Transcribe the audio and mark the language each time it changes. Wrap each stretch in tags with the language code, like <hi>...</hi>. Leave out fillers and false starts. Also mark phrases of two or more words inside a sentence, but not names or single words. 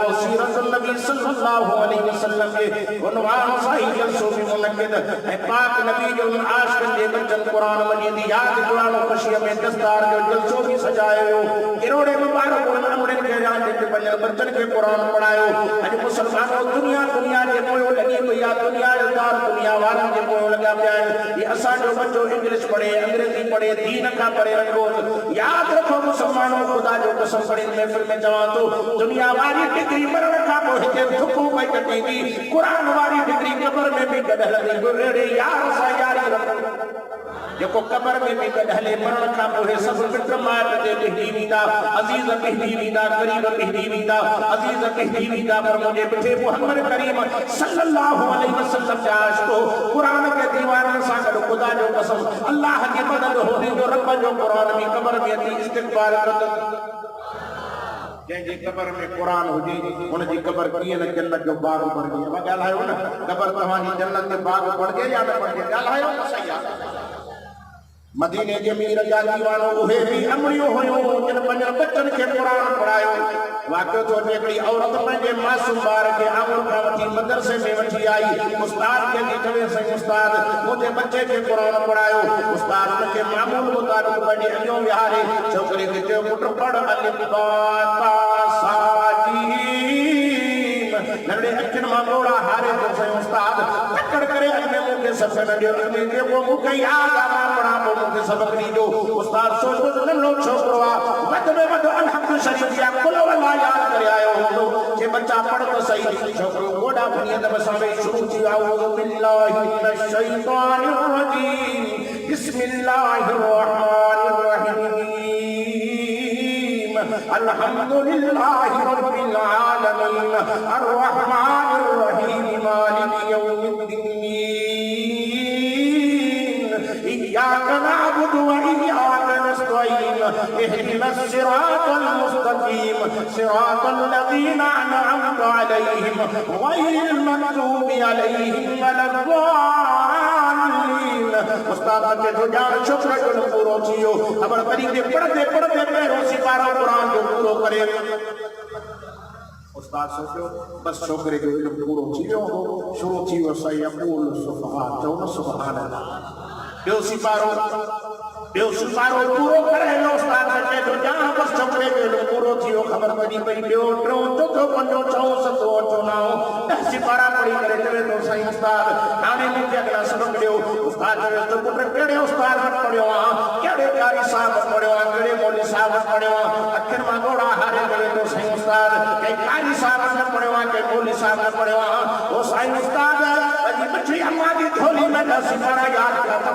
<sd>सीरतुल नबी</sd> <ar>صلى الله عليه وسلم</ar> <sd>जे उनवान सां ही जलसो में मुनक़िद ऐं पाक नबी जो आशिक़ जे बचन क़ुरान मजीद याद क़ुरान ख़ुशीअ में दस्तार जो जलसो भी सजायो। किरोड़े मुबारक उन्हनि अमड़नि खे जान जेके पंहिंजनि बचन खे क़ुरान पढ़ायो। अॼु मुसलमानों दुनिया जे पोयों लॻी पई आहे, दुनिया जो दार दुनिया वारनि जे पोयों लॻा पिया आहिनि। ये असांजो बच्चो इंग्लिश पढ़े, अंग्रेजी पढ़े, दीन खां परे रखो। याद रखो मुसलमानों, खुदा जो कसम खणी महफ़िल में चवां थो, दुनिया वारी डिग्री मरण खां पोइ हिते थुकूं पई कटींदी, क़ुरान वारी डिग्री क़बर में बि गॾु हलंदी। यार सां यारी रखो। जेको क़बर में बि गॾु हले, मरण खां पोइ सभु मिट माइट ते ॾिठी वेंदा, अज़ीज़ ॾिठी वेंदा, ग़रीब ॾिठी वेंदा, अज़ीज़ ॾिठी वेंदा। पर मुंहिंजे मिठे मुहम्मद करीम</sd> <ar>صلى الله عليه وسلم</ar> <sd>जा आशिक़ो क़ुरान के दीवाननि सां गॾु ख़ुदा जो कसम अल्लाह जी मदद होंदी जो रब जो क़ुरान बि क़बर में अची इस्तिग़फ़ार कंदो। जंहिंजी क़बर में क़ुरान हुजे हुनजी क़बर कीअं न जन्नत जो बाग बणिजे। मां ॻाल्हायो न, क़बर तव्हांजी जन्नत जो बाग बणिजे या न बणिजे? ॻाल्हायो न, सही आहे। मदीने जे मीर जा दीवानो उहे भी अमड़ियूं हुयूं जिन पंहिंजनि बचनि खे क़ुरान पढ़ायो। वाक़ियो थो थिए, हिकिड़ी औरत पंहिंजे मासूम ॿार खे आंगुर खां वठी मदरसे में वठी आई। उस्ताद खे चवे, सही उस्ताद मुंहिंजे बच्चे खे क़ुरान पढ़ायो। उस्ताद हुनखे मामूल मुताबिक़ पंहिंजे अॻियां विहारे छोकिरे खे चयो, पुट पढ़</sd> <ar>ألف باء تاء ثاء جيم.</ar> <sd>नंढे अखियुनि मां ॻोड़ा हारे थो। सही उस्ताद तकड़ करे अॻ में मूंखे सबक़ न ॾियो, अॻ में जेको मूंखे यादि आहे मां पढ़ां पोइ मूंखे सबक़ ॾिजो। उस्ताद सोचो त नंढो छोकिरो आहे, वधि में वधि अलहम्द शरीफ़ या कुल दफ़ा याद करे आयो हूंदो जे बच्चा पढ़ तो सही छोकरो गोडा भनिया त बसावे शुरू थी</sd> <ar>أعوذ بالله من الشيطان الرجيم بسم الله الرحمن الرحيم الحمد لله رب العالمين الرحمن الرحيم مالك يوم الدين إياك نعبد وإياك نستعين اهدنا الصراط المستقيم صراط الذين أنعمت عليهم غير المغضوب عليهم ولا الضالين.</ar> <sd>उस्ताद के तो जान शुक्र जो पूरो थियो अबर तरीके पढ़ते पढ़ते पैरों सिपारा कुरान जो पूरो करे। उस्ताद सोचो बस छोकरे जो इल्म पूरो थियो शुरू थियो सयक़ूल सुफ़हा चौन</sd> <ar>سبحان الله</ar> <sd>ॿियो सिपारो पूरो करे उस्ताद के तो जान बस छोकरे जो इल्म पूरो थियो ख़बर पड़ी पई ॿियो टियों चौथों पंजों छहों सतों अठों नओं 10 सिपारा पढ़ी करे चवे तो साईं उस्ताद हाणे मूंखे अॻियां सबक ॾियो। उस्ताद चवे तो पुट कहिड़े उस्ताद वटि पढ़ियो आहे कहिड़े कारी साहब वटि पढ़ियो आहे कहिड़े मौलवी साहब वटि पढ़ियो आहे अखियुनि मां ॻोढ़ा हारे चवे तो साईं उस्ताद कंहिं कारी साहब वटि न पढ़ियो आहे कंहिं मौलवी साहब वटि पढ़ियो आहे ओ साईं उस्ताद अॼु मिठी अम्मा जी थोली में 10 सिपारा यादि कया अथमि।</sd>